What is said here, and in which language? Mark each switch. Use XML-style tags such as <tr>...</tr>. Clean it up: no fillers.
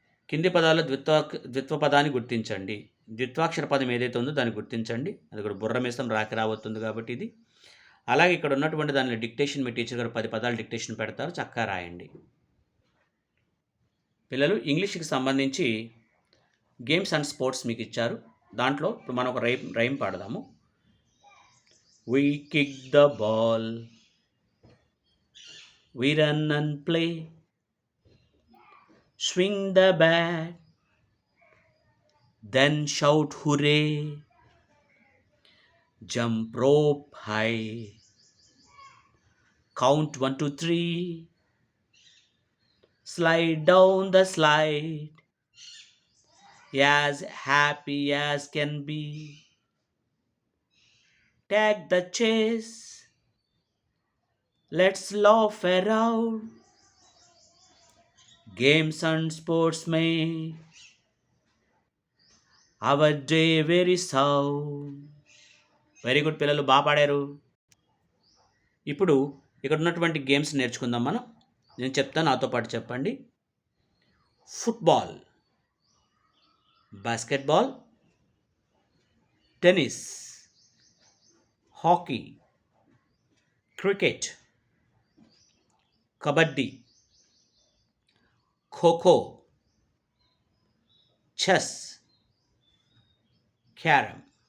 <te>కింది పదాల్లో ద్విత్వ పదాన్ని గుర్తించండి. ద్విత్వాక్షర పదం ఏదైతే ఉందో దాన్ని గుర్తించండి. అది కూడా బుర్రమేసం రాకి రాబోతుంది కాబట్టి ఇది. అలాగే ఇక్కడ ఉన్నటువంటి దానిలో డిక్టేషన్, మీ టీచర్ గారు 10 పదాలు డిక్టేషన్ పెడతారు, చక్కగా రాయండి. పిల్లలు, ఇంగ్లీష్కి సంబంధించి గేమ్స్ అండ్ స్పోర్ట్స్ మీకు ఇచ్చారు. దాంట్లో ఇప్పుడు మనం ఒక rhyme పాడదాము.</te> <en>We kick the ball, we run and play, swing the bat, then shout hooray, jump rope high, count 1 2 3, slide down the slide, as happy as can be, take the chase, let's laugh around, games and sports make our day very sound.</en> <te>Very good పిల్లలు, బాగా పాడారు. ఇప్పుడు ఇక్కడ ఉన్నటువంటి games నేర్చుకుందాం మనం. నేను చెప్తాను, నాతో పాటు చెప్పండి. Football, basketball, tennis, hockey, cricket, kabaddi, kho kho, chess, carom.</te>